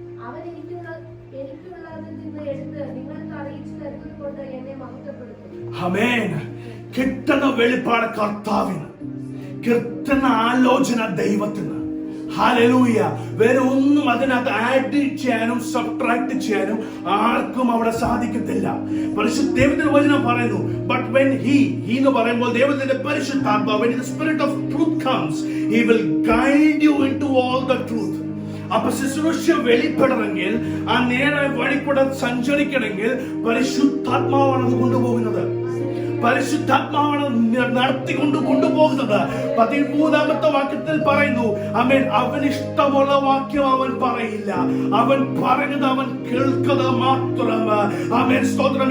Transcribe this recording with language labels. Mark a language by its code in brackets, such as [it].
[ml] അവൻ എനിക്കുള്ളതിൽ നിന്ന് എടുത്ത് നിങ്ങൾക്ക് അറിയിച്ചു തരുന്നത് കൊണ്ട് എന്നെ മഹത്വപ്പെടുത്തും. ആമേൻ. കിട്ടുന്ന വെളിപ്പാട് കർത്താവിന്, കിട്ടുന്ന ആലോചന ദൈവത്തിന്. ഹല്ലേലൂയ. വേറെ ഒന്നും അതിനകത്ത് ആഡ് ചെയ്യാനും സബ്ട്രാക്ട് ചെയ്യാനും ആർക്കും അവിടെ സാധിക്കത്തില്ല. ദൈവത്തിന്റെ വചനം പറയുന്നു, [en] but when he [ml] എന്ന് പറയുമ്പോൾ ദൈവത്തിന്റെ പരിശുദ്ധാത്മാവ്, [en] when the spirit of truth comes, he will guide you into all the truth. [ml] അപ്പൊ ശുശ്രൂഷ വെളിപ്പെടണമെങ്കിൽ, ആ നേരെ വഴി കൂടെ സഞ്ചരിക്കണമെങ്കിൽ പരിശുദ്ധാത്മാവാണ് അത് കൊണ്ടുപോകുന്നത്. പരിശുദ്ധാത്മാവാണ് നടത്തിക്കൊണ്ട് കൊണ്ടുപോകുന്നത്. 13-ാമത്തെ വാക്യത്തിൽ പറയുന്നു, ആമേൻ, അവൻ ഇഷ്ടമുള്ള വാക്യം അവൻ പറയില്ല, അവൻ പറഞ്ഞത് അവൻ കേൾക്കുന്നത് മാത്രം. ആമേൻ, സ്തോത്രം.